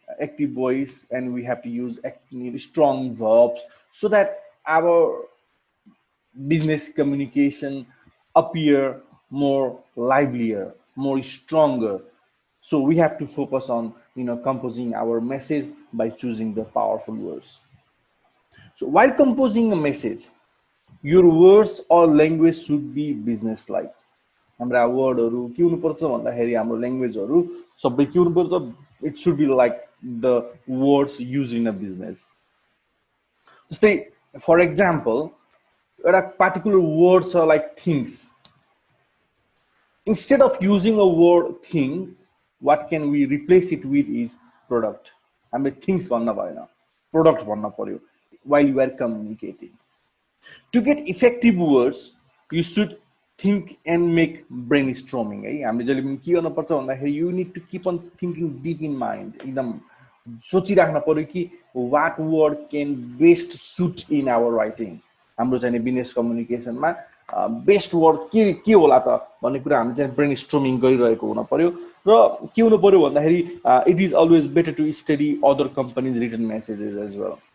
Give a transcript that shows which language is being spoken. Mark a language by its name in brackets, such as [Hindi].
[English] active voice, and we have to use strong verbs so that our business communication appear more livelier, more stronger. So we have to focus on composing our message by choosing the powerful words. So while composing a message, your words or language should be business like. [Nepali] हाम्रा वर्डहरु के हुनुपर्छ भन्दाखेरि हाम्रो ल्याङ्ग्वेजहरु सबै के हुनुपर्छ, [English] It should be like the words use in a business. [Nepali] जस्तै [English] for example [Nepali] एउटा पार्टिकुलर वर्ड छ like things. [English] Instead of using a word things, what can we replace it with is product. [Nepali] हामीले things भन्न भएन, product भन्न पर्यो [English] while you are communicating. To get effective words, you should think and make brainstorming. [Nepali] है हामीले जहिले पनि के गर्न पर्छ भन्दाखेरि [English] you need to keep on thinking deep in mind. [Nepali] एकदम सोचिराख्न पर्यो कि [English] what word can best suit in our writing. [Nepali] हाम्रो चाहिँ बिजनेस कम्युनिकेसनमा बेस्ट वर्ड के होला त भन्ने कुरा हामी चाहिँ ब्रेनस्टर्मिङ गरिरहेको हुन पर्यो. र के हुनु पर्यो भन्दाखेरि [English] It is always better to study other companies written messages as well.